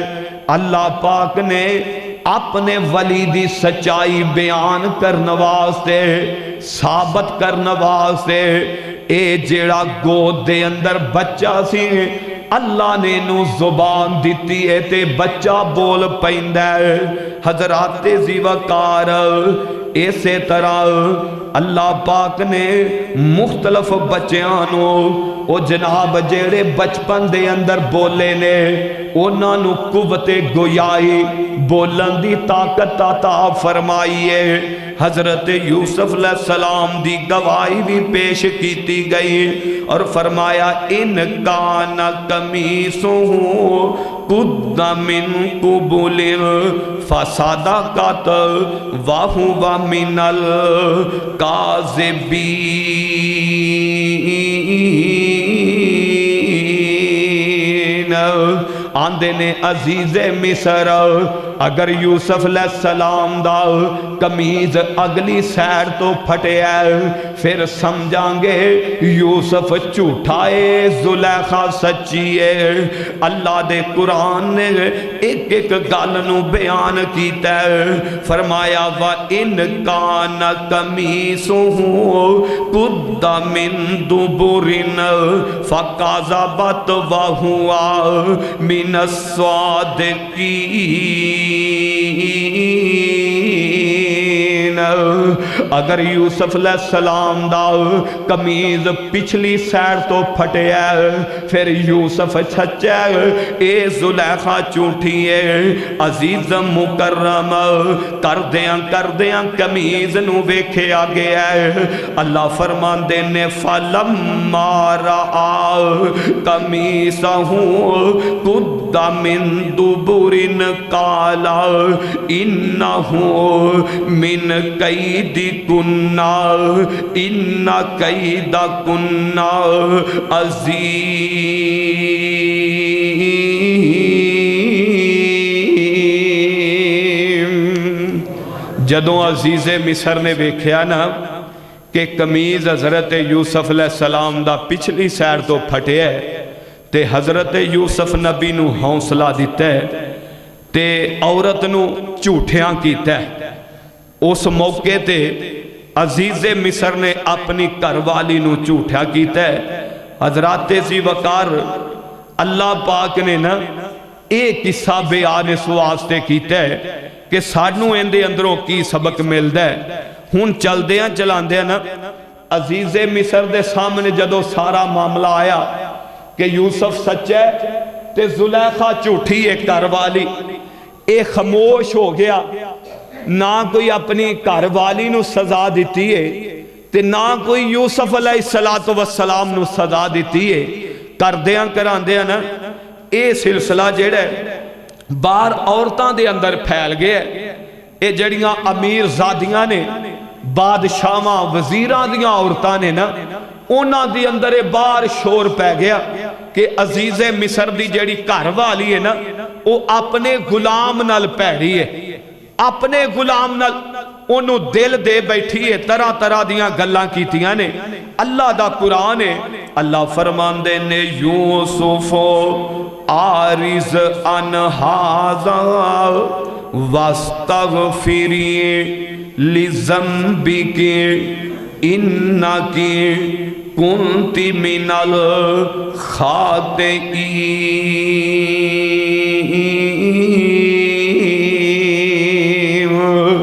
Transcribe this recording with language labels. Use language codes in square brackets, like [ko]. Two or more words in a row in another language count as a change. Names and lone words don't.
[pa] اللہ پاک نے اپنے ولی دی سچائی بیان کرنے واسطے، ثابت کرنے واسطے اے جیڑا گود دے اندر بچہ سی اللہ نے نو زبان دیتی ہے تے بچہ بول پیندا ہے۔ حضرات ذی وقار اسی طرح اللہ پاک نے مختلف بچیاں نو او جناب جیڑے بچپن دے اندر بولے نے انہاں نو قوت گویائی بولن دی طاقت عطا فرمائی ہے۔ حضرت یوسف علیہ السلام دی گواہی بھی پیش کیتی گئی اور فرمایا [ar] ان کان قمیصہ قد من قبل فصدقت وہو من الکاذبین۔ [pa] آندے نے عزیز مصر اگر یوسف علیہ السلام دا قمیض اگلی سیر تو پھٹے ہے پھر سمجھاں گے یوسف جھوٹا ہے زلیخا سچی ہے۔ اللہ دے قرآن نے ایک ایک گل نو بیان کیتا ہے، فرمایا [ar] وَإِنْ كَانَ قَمِيصُهُ قُدَّ مِن دُبُرٍ فَكَذَبَتْ وَهُوَ مِنَ الصَّادِقِينَ۔ [pa] اگر یوسف علیہ السلام دا قمیض پچھلی سیر تو پھٹے ہے پھر یوسف سچا ہے، اے زلیخا جھوٹی ہے۔ عزیز مکرم کردیاں قمیض نو ویکھے آگے ہے۔ اللہ فرماندے نے [ar] فَلَمَّا رَآ قَمِيصَهُ قُدَّ مِن دُبُرٍ قَالَ إِنَّهُ مِن کیدکن ان کیدکن عظیم۔ [pa] جدوں عزیز مصر نے ویکھیا نا کہ قمیض حضرت یوسف علیہ السلام دا پچھلی سیر تو پھٹے ہے تے حضرت یوسف نبی نو حوصلہ دیتا ہے تے عورت نو جھوٹیاں کیتا ہے۔ اس موقع تے عزیز مصر نے اپنی گھر والی نو جھوٹا کیتا ہے۔ حضرات ذی وقار اللہ پاک نے نا ایک قصہ بیان اس واسطے کیتا ہے کہ سانو اندے اندروں کی سبق ملدا ہے۔ ہن چلدیاں چلاندیاں نا عزیز مصر دے سامنے جدو سارا معاملہ آیا کہ یوسف سچا ہے تے زلیخا جھوٹی ہے گھر والی، اے خاموش ہو گیا، نہ کوئی اپنی گھر والی نو سزا دیتی ہے تے نہ کوئی یوسف علیہ السلام نو سزا دیتی ہے۔ کردیاں کراندیاں نا اے سلسلہ جیڑا ہے باہر عورتاں دے اندر پھیل گیا ہے۔ اے جڑیاں امیر زادیاں نے بادشاہاں وزیراں دیاں عورتاں نے نا انہاں دی اندر باہر شور پہ گیا کہ عزیز مصر دی جڑی گھر والی ہے نا وہ اپنے غلام نال پیڑی ہے، اپنے غلام نال انہوں دل دے بیٹھی ہے، طرح طرح دیاں گلاں کیتیاں نے۔ اللہ دا قرآن ہے، اللہ فرماندے نے [ar] یوسف آرز ان ھذا واستغفری لذنبک انک کنت من الخاطئین۔